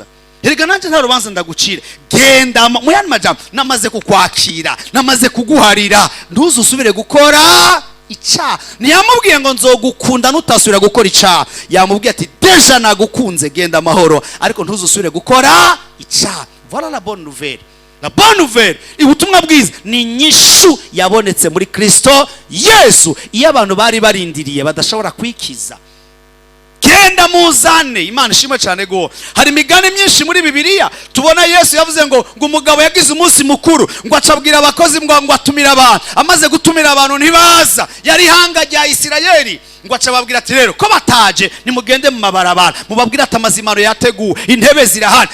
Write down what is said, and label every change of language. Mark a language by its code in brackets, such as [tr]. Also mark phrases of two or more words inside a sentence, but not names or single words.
[rn] Erega nanje nta rubanza ndagucira, genda muyani majambo, namaze kukwakira, namaze kuguharira, ntuzusubire gukora icyaha. Ntiyamubwiye ngo nzogukunda nutasubira gukora icyaha, yamubwiye ati deja nagukunze, genda amahoro, ariko ntuzusubire gukora icyaha. [fr] Voilà la bonne nouvelle. La bonne nouvelle, [rn] ubutumwa bwiza ni inyishu yabonetse muri Kristo Yesu, iyo abantu bari barindiriye badashobora kwikiza. Genda muzane. Imana ishimwe cyane go. Hari imigani myinshi muri Bibiliya tubona Yesu yavuze ngo umugabo yagize umunsi mukuru, ngo acabwira abakozi ngo atumira abantu, amaze gutumira abantu ntibaza, yari ihanga rya Isirayeli, ngo acababwira ati rero ko bataje nimugende mu mabarabara mubabwira ati amazimano yateguwe, intebe zirahari.